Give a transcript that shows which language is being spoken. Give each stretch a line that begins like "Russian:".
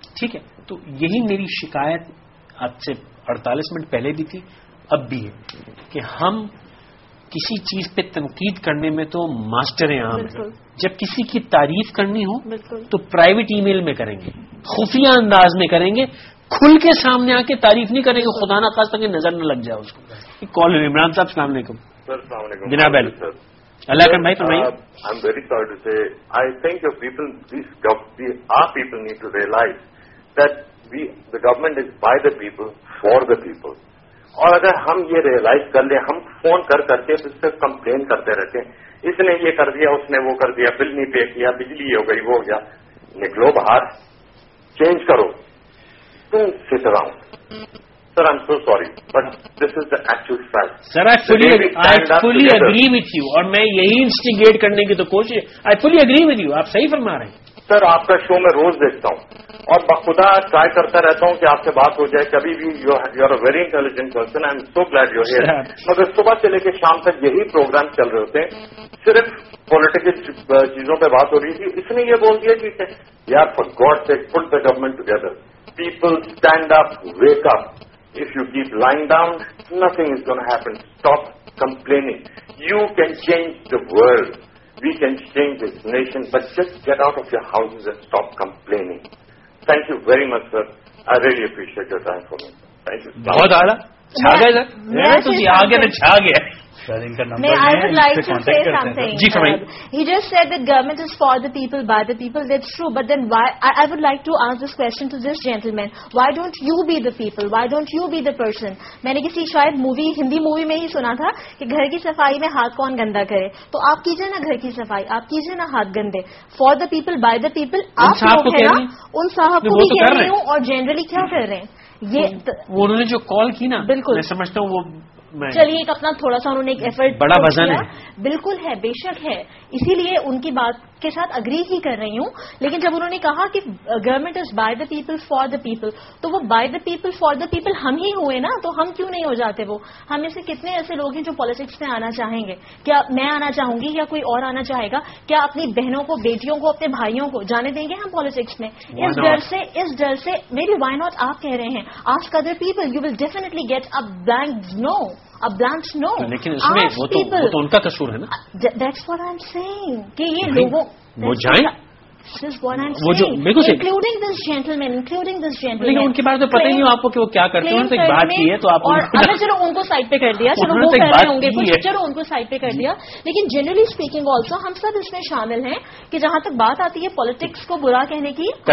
Urdu: ٹھیک ہے, تو یہی میری شکایت آج سے 48 منٹ پہلے بھی تھی, اب بھی ہے کہ ہم کسی چیز پہ تنقید کرنے میں تو ماسٹر ہیں عام ہیں. جب کسی کی تعریف کرنی ہو تو پرائیویٹ ای میل میں کریں گے, خفیہ انداز میں کریں گے, کھل کے سامنے آ کے تعریف نہیں کریں گے, خدا نہ خاص تک نظر نہ لگ جائے اس کو. کال عمران صاحب السلام علیکم. السلام علیکم جناب علی اللہ کرم بھائی فرمائیے.
English: I'm very sorry to say, I think your people, our people need to realize that the government is by the people, for the people.
Urdu: اور اگر ہم یہ ریئلائز کر لیں, ہم فون کر کے اس سے کمپلین کرتے رہتے ہیں, اس نے یہ کر دیا, اس نے وہ کر دیا, بل نہیں پے کیا, بجلی یہ ہو گئی, وہ ہو گیا. نکلو باہر, چینج کرو.
English: Don't sit around. Sir, I'm so sorry, but this is the actual fact. Sir, I fully agree with you.
Urdu: اور میں یہی انسٹیگیٹ کرنے کی تو کوشش,
English: I fully agree with you.
Urdu: آپ صحیح فرما رہے ہیں. سر, آپ کا شو میں روز دیکھتا ہوں اور بخدا ٹرائی کرتا رہتا ہوں کہ آپ سے بات ہو جائے. کبھی بھی
English: You are a very intelligent person, I am so glad you here.
Urdu: مگر صبح سے لے کے شام تک یہی پروگرام چل رہے ہوتے ہیں, صرف پولیٹیکل چیزوں پہ بات ہو رہی تھی. اس نے یہ بول دیا کہ یار
English: For God sake put the government together. People stand up, wake up. If you keep lying down, nothing is going to happen. Stop complaining. You can change the world. We can change this nation, but just get out of your houses and stop complaining. Thank you very much, sir. I really appreciate your time for me. Thank you.
Urdu: بہت اعلیٰ, چھا گئے سر, تجھے آگے نہ چھا گیا.
English: I would like to say something. He just said that government is for the people, by the people. That's true. But then why? I would like to ask this question to this gentleman. Why don't you be the people? Why don't you be the person?
Urdu: میں نے کسی شاید Hindi movie میں ہی سنا تھا کہ گھر کی صفائی میں ہاتھ کون گندا کرے. تو آپ کیجئے نا گھر کی صفائی, آپ کیجئے نا ہاتھ گندے.
English: For the people, by the people.
Urdu: آپ لوگ ہیں نا, ان صاحب کو بھی کہہ رہی ہوں. اور جنرلی کیا کر رہے ہیں یہ انہوں نے جو کال کی نا, بالکل میں سمجھتا ہوں وہ چلیے ایک اپنا تھوڑا سا انہوں نے ایک ایفرٹ بڑا وزن ہے. بالکل ہے, بے شک ہے, اسی لیے ان کی بات کے ساتھ اگری ہی کر رہی ہوں. لیکن جب انہوں نے کہا کہ
English: government is by the people
Urdu: for the people, تو وہ by the people for the people ہم ہی ہوئے نا, تو ہم کیوں نہیں ہو جاتے وہ؟ ہم میں سے کتنے ایسے لوگ ہیں جو پالیٹکس میں آنا چاہیں گے؟ کیا میں آنا چاہوں گی یا کوئی اور آنا چاہے گا؟ کیا اپنی بہنوں کو, بیٹیوں کو, اپنے بھائیوں کو جانے دیں گے ہم پالیٹکس میں؟ اس ڈر سے میری
English: why not
Urdu: آپ کہہ رہے ہیں
English: Ask other people, you will definitely get a blank no.
Urdu: لیکن اس میں وہ تو ان کا قصور ہے نا.
English: That's what I'm saying.
Urdu: کہ یہ لوگوں وہ جائیں, وہ جو
English: including this gentleman.
Urdu: لیکن ان کے بارے میں پتہ ہی نہیں آپ کو کہ وہ کیا کرتے ہیں. انہوں نے ایک بات کی ہے تو آپ چلو ان کو سائڈ پہ کر دیا, چلو وہ کر رہے ہوں گے کچھ, چلو ان کو سائڈ پہ کر دیا. لیکن
English: generally speaking also
Urdu: ہم سب اس میں شامل ہیں کہ جہاں تک بات آتی ہے پالیٹکس کو برا کہنے کی.